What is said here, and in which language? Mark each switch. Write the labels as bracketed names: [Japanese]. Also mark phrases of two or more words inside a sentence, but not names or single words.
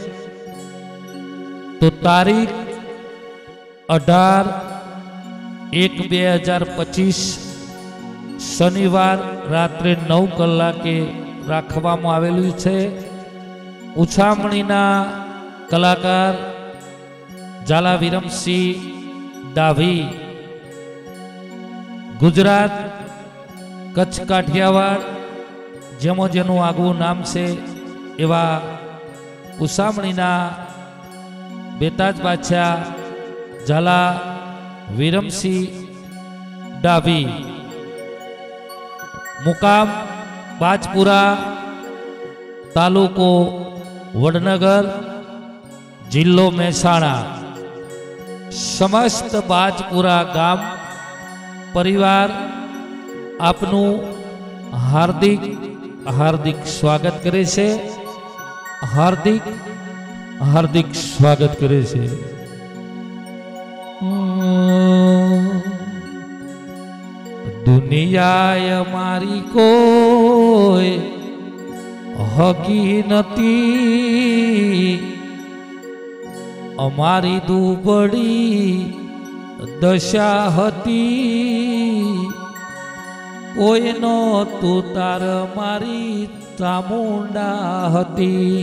[Gujarati] તો તારીખ 18/1/2025 શનિવાર રાત્રે 9 કલાકે રાખવામાં આવેલું છે। ઉછામણીના કલાકાર ઝાલા વિરમસિંહ ડાભી, गुजरात કચ્છ કાઠિયાવાડ જેમો જેનુ આગુ નામ સે એવા ઉસામણીના બેતાજ બાદશાહ ઝાલા વિરમસિંહ ડાભી, મુકામ બાજપુરા, તાલુકો વડનગર, જિલ્લો મેહસાણા। સમસ્ત બાજપુરા ગામ પરિવાર આપનુ હાર્દિક હાર્દિક સ્વાગત કરે છે, હાર્દિક હાર્દિક સ્વાગત કરે છે। દુનિયાએ મારી કોઈ હકી નતી, અમારી દુબડી દશા હતી, કોઈ નો તૂ તાર મારી ચામુંડા હતી।